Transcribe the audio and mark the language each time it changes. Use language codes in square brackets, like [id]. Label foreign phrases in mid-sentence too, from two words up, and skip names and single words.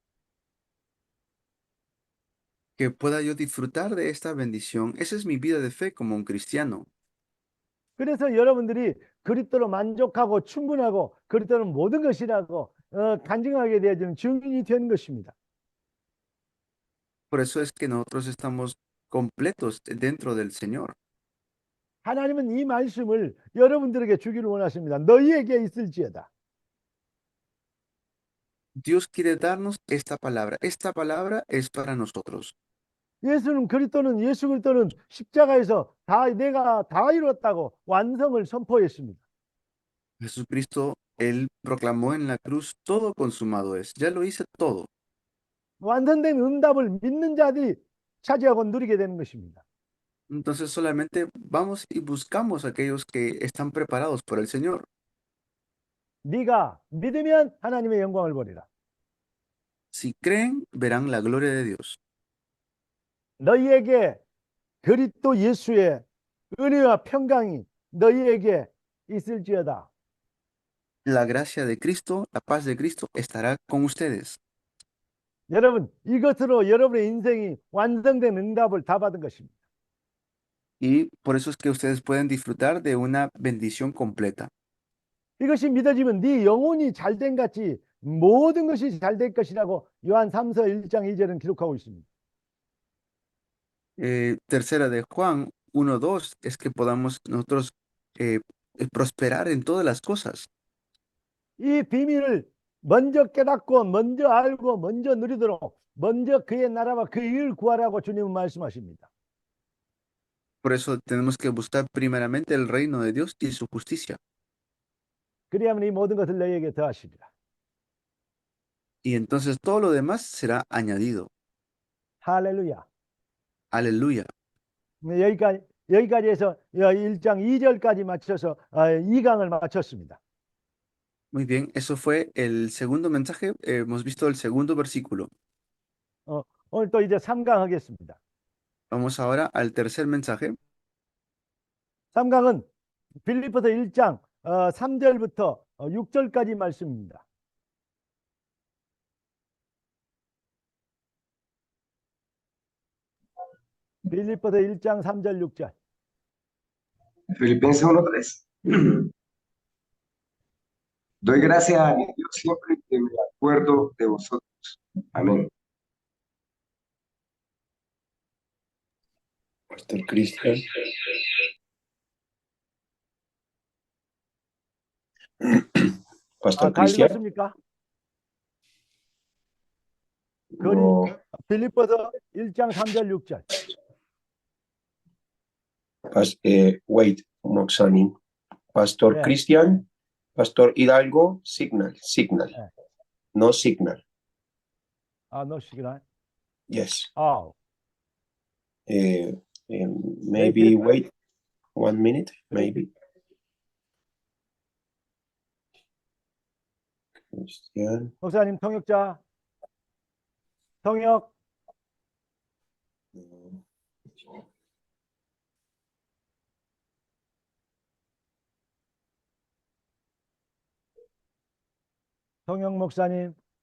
[es] Que pueda yo disfrutar de esta bendición. Esa es mi vida de fe como un cristiano. [ko] 그래서 여러분들이 그리스도로 만족하고 충분하고 그리스도는 모든 것이라고 간증하게 되어지는 증인이 되는 것입니다. [es] Por eso es que nosotros estamos completos dentro del Señor. [ko] 하나님은 이 말씀을 여러분들에게 주기를 원하십니다. 너희에게 있을지어다. [es] Dios quiere darnos esta palabra. Esta palabra es para nosotros. [ko] 예수 그리스도는 십자가에서 내가 다 이뤘다고 완성을 선포했습니다. [es] Jesucristo, Él proclamó en la cruz, todo consumado es. Ya lo hice todo. [ko] 완성된 응답을 믿는 자들이 차지하고 누리게 되는 것입니다. [es] Entonces solamente vamos y buscamos a aquellos que están preparados por el Señor. [ko] 네가 믿으면 하나님의 영광을 보리라. [es] Si creen, verán la gloria de Dios. [ko] 너희에게 그리스도 예수의 은혜와 평강이 너희에게 있을지어다. [es] La gracia de Cristo, la paz de Cristo estará con ustedes. [ko] 여러분, 이것으로 여러분의 인생이 완성된 응답을 다 받은 것입니다. [es] Y por eso es que ustedes pueden disfrutar de una bendición completa. [ko] 이것이 믿어지면 네 영혼이 잘된 같이 모든 것이 잘 될 것이라고 요한 3서 1장 2절은 기록하고 있습니다. [es] Tercera de Juan 1:2 es que podamos nosotros prosperar en todas las cosas. [ko] 이 비밀을 먼저 깨닫고 먼저 알고 먼저 누리도록 먼저 그의 나라와 그의 의를 구하라고 주님은 말씀하십니다. [es] Por eso tenemos que buscar primeramente el reino de Dios y su justicia. [ko] 그리하면 이 모든 것을 너희에게 더하시리라. [es] Y entonces todo lo demás será añadido. [ko] 할렐루야. [es] Aleluya. [ko] 여기까지 해서 1장 2절까지 맞춰서 2강을 마쳤습니다. [es] Muy bien, eso fue el segundo mensaje. Hemos visto el segundo versículo. [ko] 오늘 또 이제 3강 하겠습니다. [es] Vamos ahora al tercer mensaje. [ko] 3강은 빌립보서 1장 3절부터 6절까지 말씀입니다. 빌립보서 1장 3절 6절. [es] Filipenses 1:3. Doy gracias a mi Dios siempre que me acuerdo de vosotros. Amén. Pastor Cristian. Pastor [ko] 다 [es] Cristian. [ko] 읽었습니까? [es] No, [ko] 빌립보서 1장 3절 6절. [en] wait, Moxani. Pastor Yeah. Cristian, Pastor Hidalgo, signal. Yeah. No signal. [ko] no 시간. [en] Yes. Maybe wait 1 minute, maybe. Cristian. [ko] 목사님 통역자, 통역. [en] No. [ko] 통역 목사님.